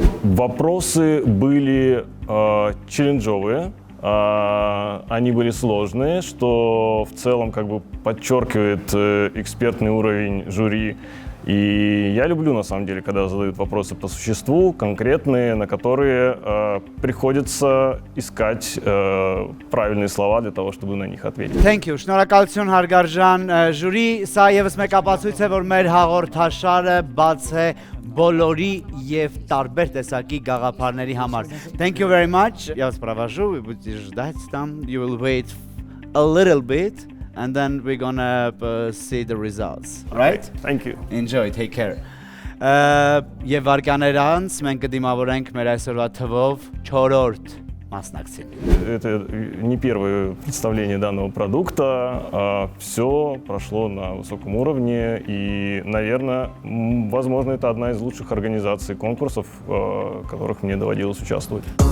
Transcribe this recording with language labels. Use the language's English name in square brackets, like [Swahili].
[Russian] Вопросы были челленджовые, они были сложные, что в целом как бы подчеркивает экспертный уровень жюри. И я люблю, на самом деле, когда задают вопросы по существу, конкретные, на которые приходится искать правильные слова для того, чтобы на них ответить. [English] Thank you. [Armenian] Շնորհակալություն հարգարժան ժյուրի, սա եւս մեկ ապացույց է, որ մեր հաղորդաշարը բաց է բոլորի եւ տարբեր տեսակի գաղափարների համար. [English] Thank you very much. [Russian] Я вас провожу, вы будете ждать там. [English] You will wait a little bit. And then we're gonna see the results, right? Okay, thank you. Enjoy, take care. [Armenian] Եվ վարկաներ անց մենք կդիմավորենք մեր այսօրվա թվով 4-րդ մասնակցին։ [Russian] Это не первое представление данного продукта, все прошло на высоком уровне и, наверное, возможно, это одна из лучших организаций конкурсов, в которых мне доводилось участвовать.